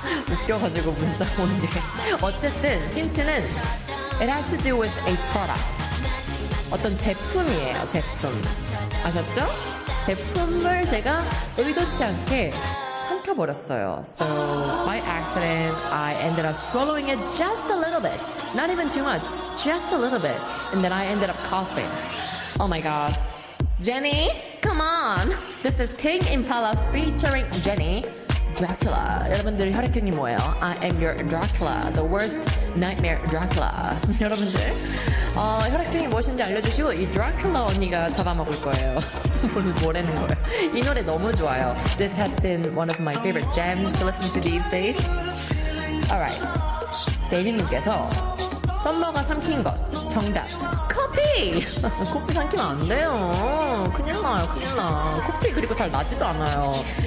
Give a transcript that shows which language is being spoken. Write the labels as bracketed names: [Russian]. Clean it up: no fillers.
[Korean] 웃겨가지고 문자 오는데. 어쨌든, 힌트는, [English] It has to do with a product. [Korean] 어떤 제품이에요, 제품. 아셨죠? 제품을 제가 의도치 않게 삼켜버렸어요. [English] So, by accident, I ended up swallowing it just a little bit. Not even too much, just a little bit. And then I ended up coughing. Oh my god. Jenny, come on! This is Tame Impala featuring Jenny. Dracula. [Korean] 여러분들 혈액형이 뭐예요? [English] I am your Dracula. The worst nightmare Dracula. [Korean] 여러분들 혈액형이 무엇인지 알려주시고 이 Dracula 언니가 잡아먹을 거예요. 뭐라는 거예요? 이 노래 너무 좋아요. [English] This has been one of my favorite gems to listen to these days. Alright. [Korean] 대리님께서 썸머가 삼킨 것. 정답. 커피! 커피 삼키면 안 돼요. 큰일 나요, 큰일 나. 커피 그리고 잘 나지도 않아요.